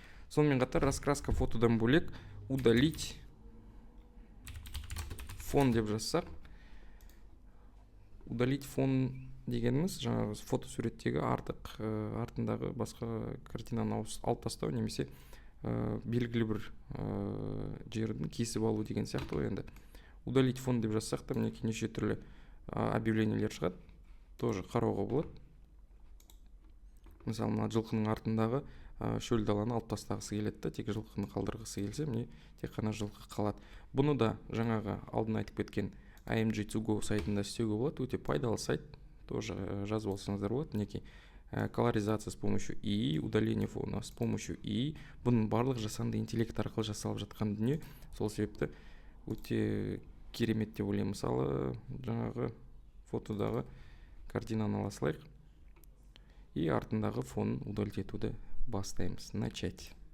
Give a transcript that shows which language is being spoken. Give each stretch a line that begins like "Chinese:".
Kazakh: Сонымен қатар раскраска фотодан бөлек
Russian: удалить фон
Kazakh: деп жазсақ, удалить фон дегеніміз жаңағы фотосуреттегі артындағы басқа картинаны алып тастау немесе белгілі бір жердің кесіп алу деген сияқты ғой. Енді удалить фон деп жазсақ та мінекей неше түрлі объявлениелер шығады. тоже қарауға болады. Мысалы мына жылқының артындағы шөл даланы алып тастағысы келеді да, тек жылқыны қалдырғысы келсе, міне тек қана жылқы қалады. Бұны да жаңағы алдын айтып кеткен AMG2Go сайтында істеуге болады. Өте пайдалы сайт, тоже жазып алсаңыздар болады. Мінекей
Russian: колоризация с помощью ИИ, удаление фона с помощью ИИ.
Kazakh: Бұның барлық жасанды интеллект арқылы жасалып жатқан дүние. Сол себепті өте керемет деп ойлаймын. Мысалы жаңағы фотодағы картинаны ала салайық и артындағы фонын удалить етуді бастаймыз. Начать.